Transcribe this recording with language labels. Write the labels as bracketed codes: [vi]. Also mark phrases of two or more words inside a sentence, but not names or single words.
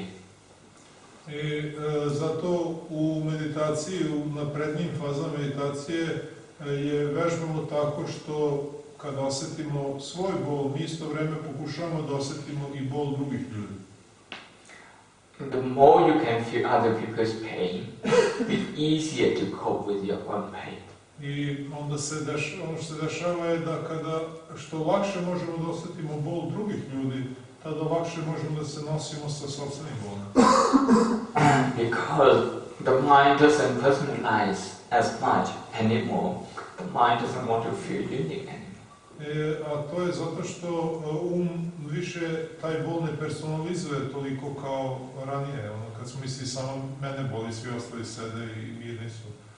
[sr] I zato u meditaciji, u naprednijim fazama meditacije je vežbamo tako što kada osjetimo svoj bol, mi isto vreme pokušavamo da osjetimo i bol drugih ljudi. [en] The more you can feel other people's pain, it's easier to cope with your own pain. [sr] I onda ono što se dešava je da kada što lakše možemo da osjetimo bol drugih ljudi, tada lakše možemo da se nosimo sa sopstvenim bolom. [en] Because the mind doesn't personalize as much anymore. The mind doesn't want to feel unique anymore. [sr] A to je zato što više taj bol ne personalizuje toliko kao ranije. Kad smo mislili samo mene boli, svi ostali sede i mirni su.